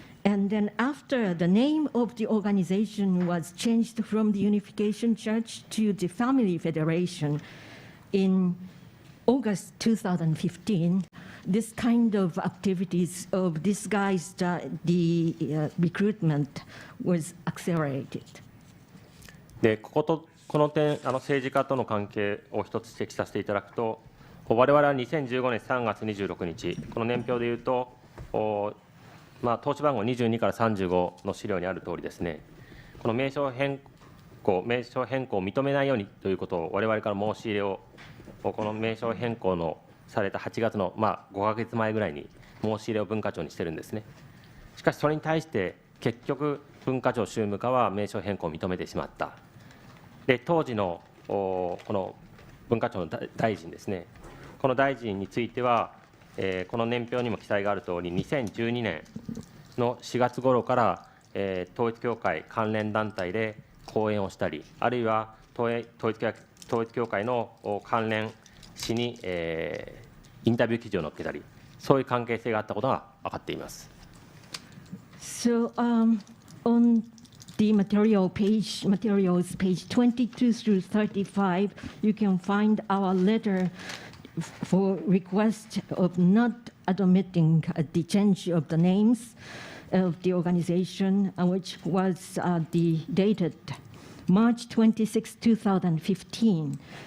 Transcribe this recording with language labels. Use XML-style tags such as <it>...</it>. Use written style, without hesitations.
<en>And then after the name of the organization was changed from the Unification Church to the Family Federation in August 2015, this kind of activities of disguised recruitment was accelerated.</en> <ja>でこの点、政治家との関係を一つ指摘させていただくと、我々は2015年3月26日、この年表でいうと、登記番号22から35の資料にあるとおりですね、この名称変更を認めないようにということを我々から申し入れを、この名称変更のされた8月の5ヶ月前ぐらいに申し入れを文化庁にしてるんですね。しかしそれに対して結局文化庁宗務課は名称変更を認めてしまった。で当時のこの文化庁の大臣ですね、この大臣については、この年表にも記載があるとおり、2012年の4月頃から、統一教会関連団体で講演をしたり、あるいは統一教会の関連誌に、インタビュー記事を載っけたり、そういう関係性があったことが分かっています。</ja> <en>So, on the materials page 22 through 35, you can find our letter for request of not admitting the change of the names of the organization, which was dated March 26, 2015.</en>